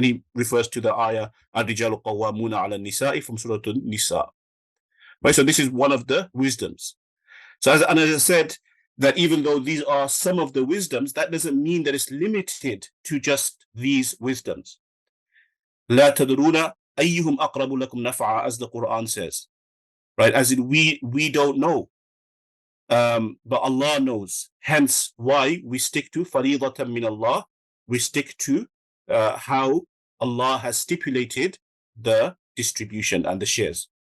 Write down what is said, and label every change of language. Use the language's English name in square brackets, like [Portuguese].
[English] And he refers to the ayah [Arabic] الرجال قوامون على النساء [English] from Surah An-Nisa, right? So this is one of the wisdoms. So as I said, that even though these are some of the wisdoms, that doesn't mean that it's limited to just these wisdoms. [Arabic] لا تدرون أيهم أقرب لكم نفعا, [English] as the Quran says, right? As in, we don't know, but Allah knows. Hence why we stick to [Arabic] فريضة من [English] Allah. We stick to how Allah has stipulated the distribution and the shares.